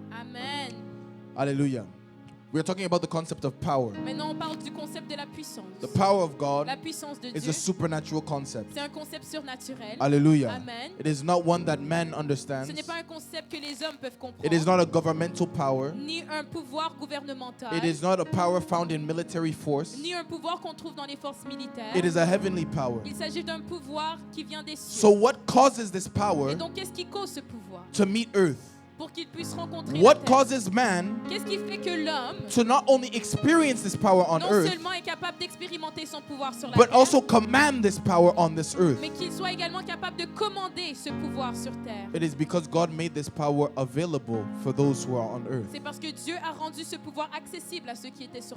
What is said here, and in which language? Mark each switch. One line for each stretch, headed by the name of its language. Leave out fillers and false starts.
English: Amen. Hallelujah. We're talking about the concept of power.
French: Maintenant, on parle du concept de la puissance.
English: The power of God
French: La puissance de
English: is
French: Dieu,
English: a supernatural concept.
French: c'est un concept surnaturel.
English: Hallelujah. Amen. It is not one that man
French: Ce
English: understands.
French: n'est pas un concept que les hommes peuvent
English: It is
French: comprendre,
English: not a governmental power.
French: ni un pouvoir gouvernemental,
English: It is not a power found in military force.
French: ni un pouvoir qu'on trouve dans les forces militaires.
English: It is a heavenly power.
French: Il s'agit d'un pouvoir qui vient des cieux.
English: So what causes this power
French: Et donc, qu'est-ce qui cause ce pouvoir?
English: to meet earth?
French: Pour qu'il puisse rencontrer la
English: What
French: terre.
English: causes man
French: Qu'est-ce qui fait que l'homme,
English: to not only experience this power on
French: non
English: earth,
French: seulement est capable d'expérimenter son pouvoir sur la
English: but also command this power on this earth?
French: mais qu'il soit également capable de commander ce pouvoir sur terre?
English: It is because God made this power available for those who are on earth.
French: C'est parce que Dieu a rendu ce pouvoir accessible à ceux qui étaient sur